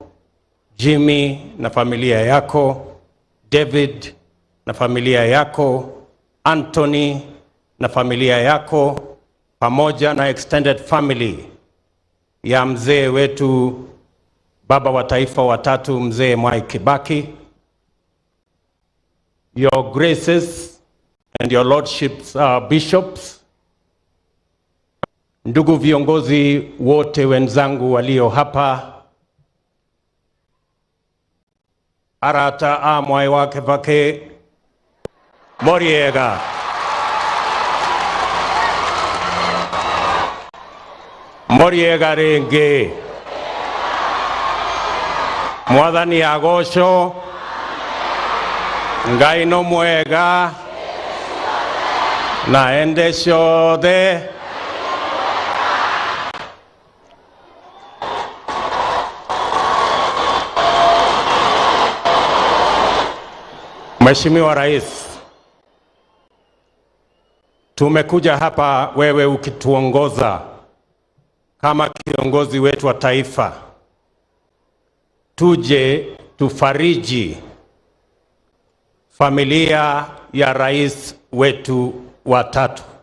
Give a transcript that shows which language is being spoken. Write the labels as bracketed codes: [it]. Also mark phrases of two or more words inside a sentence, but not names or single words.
[sw] Jimmy na familia yako, David na familia yako, Anthony na familia yako, pamoja na [en] extended family [sw] ya mzee wetu baba wa taifa wa tatu, mzee Mwai Kibaki, [en] your graces and your lordships, bishops, [sw] ndugu viongozi wote wenzangu walio hapa, [ki] arata Mwai wa Kibaki Moriega, Moriega renge, Mwathani agocwo, Ngai no mwega, na ende ciothe. [sw] Mheshimiwa Rais, tumekuja hapa wewe ukituongoza kama kiongozi wetu wa taifa, tuje tufariji familia ya rais wetu wa tatu.